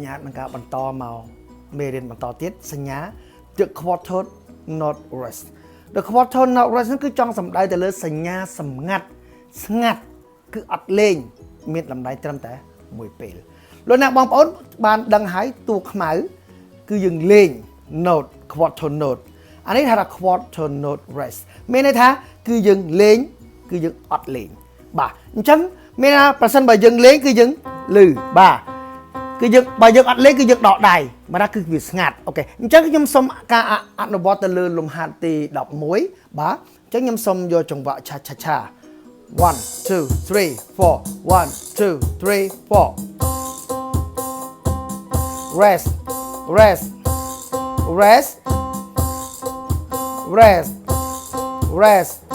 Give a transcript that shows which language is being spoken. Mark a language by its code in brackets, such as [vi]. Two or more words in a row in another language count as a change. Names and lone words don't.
[km] ញ្ញាតនឹងការបន្តមកមេរៀនបន្តទៀតសញ្ញា [en] The Quarter Note Rest The Quarter Note Rest [km] គឺចង់សំដៅទៅលើសញ្ញាសម្ងាត់ស្ងាត់គឺអត់លេង មានតម្លៃត្រឹមតែមួយពេលលោកអ្នកបងប្អូនបានដឹងហើយតួខ្មៅគឺយើងលេង [en] note quarter note [km] អានេះថា quarter [en] note rest [km] មានន័យថាគឺយើងលេងគឺយើងអត់លេងបាទអញ្ចឹងមានថា ប្រសិនបើយើងលេងគឺយើងលឺបាទគឺយើងបើយើងអត់លេងគឺយើងដកដៃមកថាគឺវាស្ងាត់អូខេអញ្ចឹងខ្ញុំសូមការអនុវត្តទៅលើលំហាត់ទី11បាទអញ្ចឹងខ្ញុំសូមយកចង្វាក់ឆាឆាឆា 1 2 3 4 1 2 3 4 [en] rest rest rest rest rest